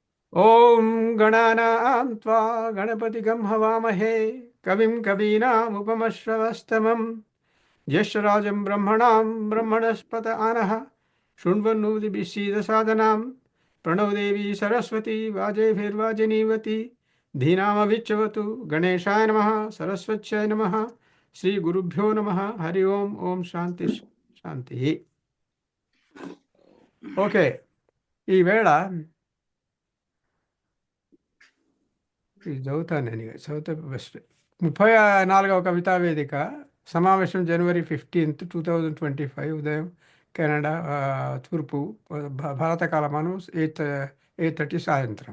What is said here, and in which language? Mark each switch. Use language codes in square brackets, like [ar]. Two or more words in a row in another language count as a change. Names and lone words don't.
[sa] ॐ गणानां त्वा गणपतिगं हवामहे कविं कवीनामुपमश्रवस्तमं ज्येष्ठराजं ब्रह्मणां ब्रह्मणस्पत आनः शृण्वन्नोतिभिश्चीदसादनां प्रणव देवी सरस्वती वाजेभिर्वाजिनीवती धीनामभिच्यवतु गणेशाय नमः सरस्वत्यै नमः श्रीगुरुभ्यो नमः हरि ओम् ఓం శాంతి శాంతి. [te] ఓకే, ఈవేళ ఇది చదువుతాను నేను, ఇక చదివితే బెస్ట్. 34వ కవితా వేదిక సమావేశం జనవరి 15, 2025 ఉదయం కెనడా, తూర్పు భారత కాలమానం 8:30 సాయంత్రం.